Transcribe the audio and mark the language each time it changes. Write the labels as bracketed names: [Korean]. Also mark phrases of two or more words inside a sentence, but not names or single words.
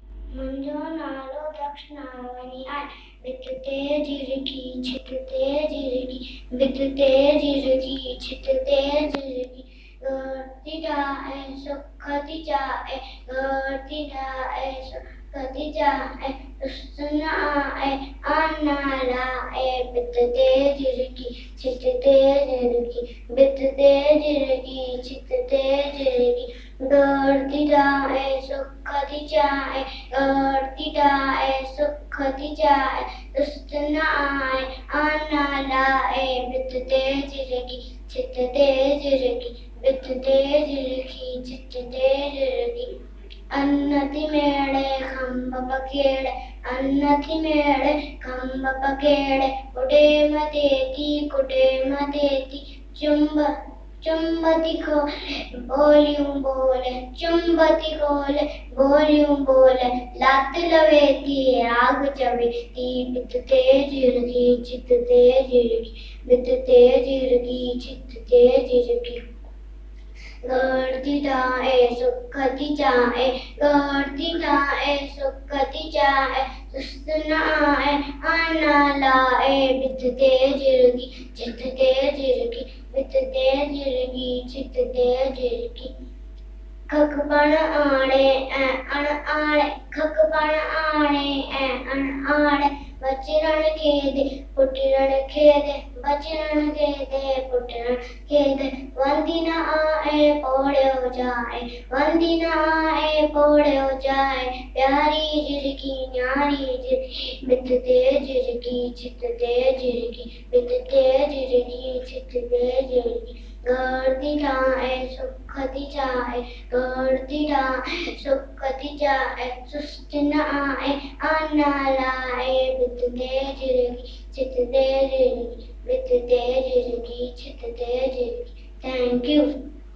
[Sindhi] मुंहिंजो नालो दक्षिणावनी आहे। भित ते झिरकी छित ते झिरकी, भित ते झिरकी छित ते झिरकी, घरती जाए सुख थी जाए, घरती जाए सुख थी जाए, रुसन आए आना लाए। भित ते झिरकी छित ते झिरकी, भित ते झिरकी छित ते झिरकी, घरती जाए सुख थी जाए, घरती जाए सुख थी जाए, रुसन आए आना लाए। भित ते झिरकी छित ते झिरकी, भित ते झिरकी छित ते झिरकी, अन्न थी मेळे खंब पकेड़े, अन्न थी मेळे खंब पकेड़े, कुडेम देती कुडेम देती, चुंबती खोले बोलियूं बोले, चुंबती खोले बोलियूं बोले, लात लवेती आग चवेती। भित ते झिरकी छित ते झिरकी, भित ते झिरकी छित ते झिरकी, घरती जाए सुख थी जाए, घरती जाए सुख थी जाए, रुसन आए आना लाए। भित ते झिरकी छित ते झिरकी, भित ते झिरकी छित ते झिरकी, खक पण आणे ऐं अण आणे, खक पण आणे ऐं अण आणे, बचड़न खे दे पुटड़न खे दे, बचड़न खे दे पुटड़न खे दे, वंदी न आए पोड़ियो जाए, वंदी न आए पोड़ियो जाए, प्यारी झिरकी न्यारी झिरकी, भित ते झिरकी छित ते झिरकी, भित ते झिरकी छित ते झिरकी, घरती जाए सुख थी जाए, घरती जाए सुख थी जाए, सुस्त न आए आना लाए। भित ते झिरकी छित ते झिरकी, भित ते झिरकी छित ते झिरकी। [English] Thank you.